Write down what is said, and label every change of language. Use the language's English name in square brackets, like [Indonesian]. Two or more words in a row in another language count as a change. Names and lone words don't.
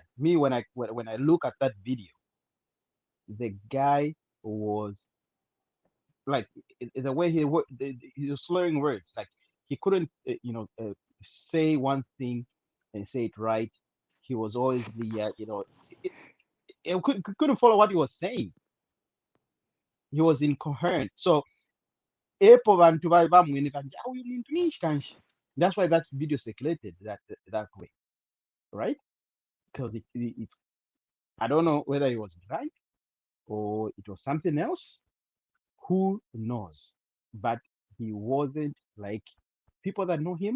[English] Me when I look at that video, the guy was like the way he was slurring words. Like he couldn't, say one thing and say it right. He was always couldn't follow what he was saying. He was incoherent. [Bemba] So epo vantu vamweni vanti uyu muntu ninji kanji. [English] That's why that video circulated that way, right? Because it's I don't know whether it was right or it was something else. Who knows? But he wasn't like people that know him.